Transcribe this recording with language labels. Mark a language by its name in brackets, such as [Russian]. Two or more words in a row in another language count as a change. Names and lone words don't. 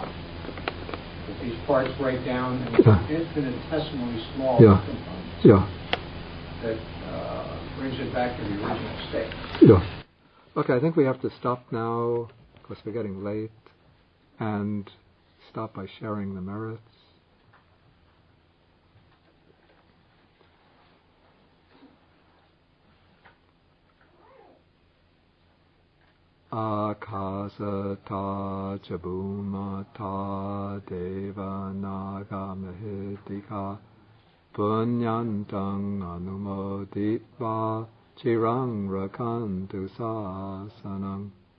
[English] That these parts break down into infinitesimally small components that brings it back to the original state. Okay, I think we have to stop now, because we're getting late, and stop by sharing the merits. [Pali] Akasata chabumata deva naga mahitika punyantang anumoditva chirang rakantu sasanang.